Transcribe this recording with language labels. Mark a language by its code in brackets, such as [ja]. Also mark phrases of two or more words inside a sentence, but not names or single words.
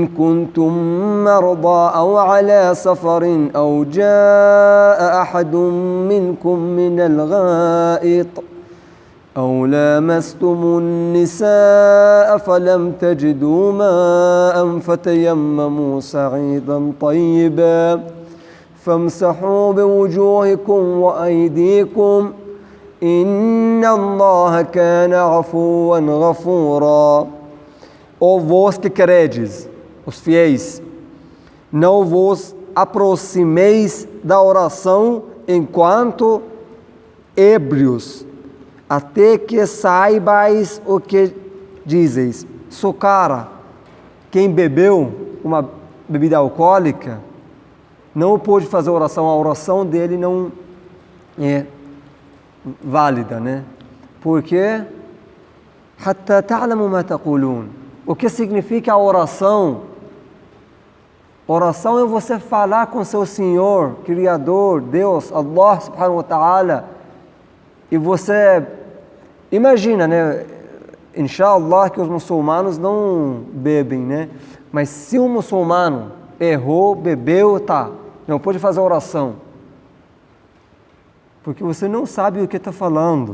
[ar] كنتم مرضى أو على سفر أو جاء أحد منكم من الغائط أو لامستم النساء فلم تجدوا ماء فتيمموا صعيدا طيبا فامسحوا بوجوهكم وأيديكم إن الله كان عفوا غفورا. [pt] Ó vós que credes, os fiéis, não vos aproximeis da oração enquanto ébrios, até que saibais o que dizeis. Socara, quem bebeu uma bebida alcoólica, não pode fazer oração, a oração dele não é válida, né? [ar] Porque حتى تعلموا ما تقولون. [pt] O que significa a oração? Oração é você falar com seu Senhor, Criador, Deus, [ar] الله سبحانه وتعالى, [pt] e você imagina, né? Inshallah que os muçulmanos não bebem, né? Mas se um muçulmano errou, bebeu, tá, não pode fazer oração, porque você não sabe o que está falando.